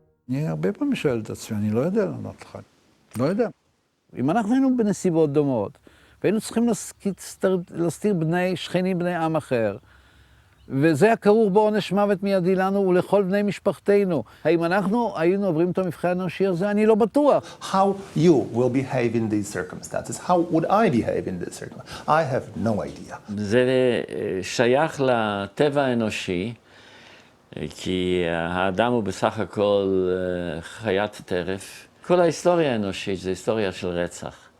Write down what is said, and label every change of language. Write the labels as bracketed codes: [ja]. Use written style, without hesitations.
[he] אני הרבה פעמים שואל את עצמי, אני לא יודע לענות לך. לא יודע. אם אנחנו היינו בנסיבות דומות, והיינו צריכים להסתיר שכנים בני עם אחר, וזה הכרוך בעונש מוות מיידי לנו ולכל בני משפחתנו. האם אנחנו היינו עוברים את המבחן האנושי הזה? אני לא בטוח. [en] How you will behave in these circumstances? How would I behave in this circumstance? I have no idea. [he] זה שייך לטבע האנושי, כי האדם הוא בסך הכל חיית טרף. כל ההיסטוריה האנושית זה היסטוריה של רצח.